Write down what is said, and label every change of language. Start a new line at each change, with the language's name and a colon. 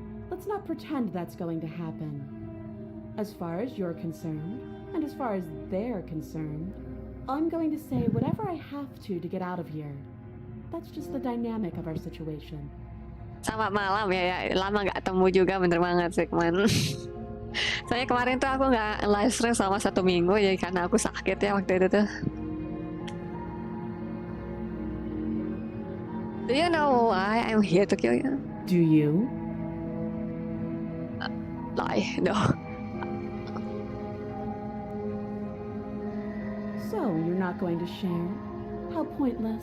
English: Let's not pretend that's going to happen. As far as you're concerned, and as far as they're concerned, I'm going to say whatever I have to get out of here. That's just the dynamic of our situation.
Indonesian: Selamat malam ya, lama nggak ketemu juga, bener banget sih kemarin. Soalnya kemarin tuh aku nggak live stream selama 1 minggu ya karena aku sakit ya waktu itu tuh.
English: Do you know why I'm here to kill you? Do you? Lie, no. So, you're not going to share? How pointless.